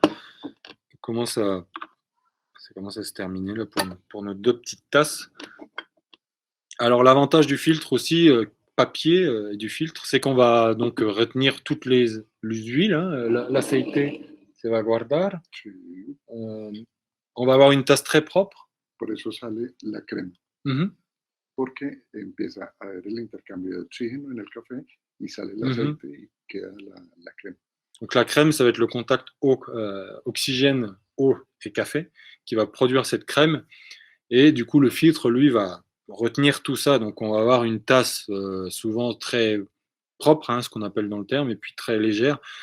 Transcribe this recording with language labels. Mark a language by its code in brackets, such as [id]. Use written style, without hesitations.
[fr] Ça commence à se terminer là pour nos 2 petites tasses. Alors l'avantage du filtre aussi, papier et du filtre, c'est qu'on va donc retenir toutes les huiles. Hein. [es] L'aceite se va guardar. [fr] On va avoir une tasse très propre. [es] Por eso sale la crema. Porque empieza a haber el intercambio de oxígeno en el café y sale el aceite y queda la crème. [fr] Donc la crème, ça va être le contact oxygène, eau et café qui va produire cette crème. Et du coup, le filtre, lui, va retenir tout ça. Donc on va avoir une tasse souvent très propre, hein, ce qu'on appelle dans le terme, et puis très légère.